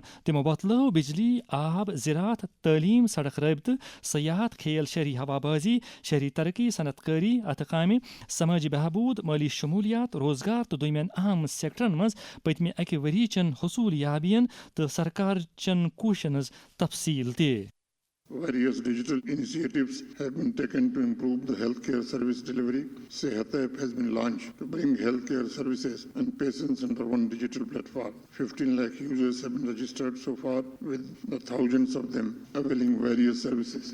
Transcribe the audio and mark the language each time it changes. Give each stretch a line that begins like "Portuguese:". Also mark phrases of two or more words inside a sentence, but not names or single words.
Kashmiri: تِمو بتلٲو بجلی آب زراعت تعلیٖم سڑک رٲبطہٕ سیاحت کھیل شہری ہوا بازی شہری ترقی صنعت کٲری اتھٕ کامہِ سمٲجی بہبوٗد مٲلی شمولیات روزگار تہٕ دوٚیمٮ۪ن اہم سیکٹرن منٛز پٔتمہِ اکہِ ؤرۍیِچن حصوٗلیابین تہٕ سرکارچن کوٗششن ہٕنٛز تفصیٖل تہِ.
English: Various digital initiatives have been taken to improve the healthcare service delivery. Sehat app has been launched to bring healthcare services and patients under one digital platform. 15 lakh users have been registered so far, with the thousands of them availing various services.